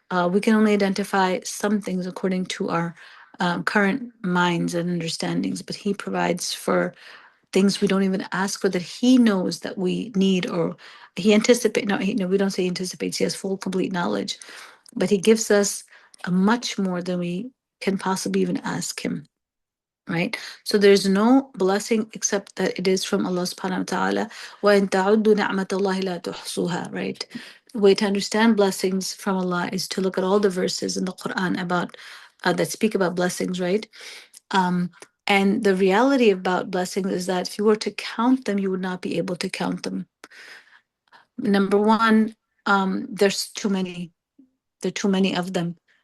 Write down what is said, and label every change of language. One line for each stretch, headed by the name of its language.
English: We can only identify some things according to our current minds and understandings, but He provides for things we don't even ask for, that He knows that we need, or He anticipates. No, we don't say He anticipates. He has full, complete knowledge, but He gives us a much more than we can possibly even ask Him, right? So there's no blessing except that it is from Allah subhanahu wa ta'ala.
Arabic: وَإِن تَعُدُّوا نِعْمَةَ اللَّهِ لَا تُحْصُوهَا, right?
English: The way to understand blessings from Allah is to look at all the verses in the Quran about that speak about blessings, right? And the reality about blessings is that if you were to count them, you would not be able to count them. Number one, there's too many. There are too many of them.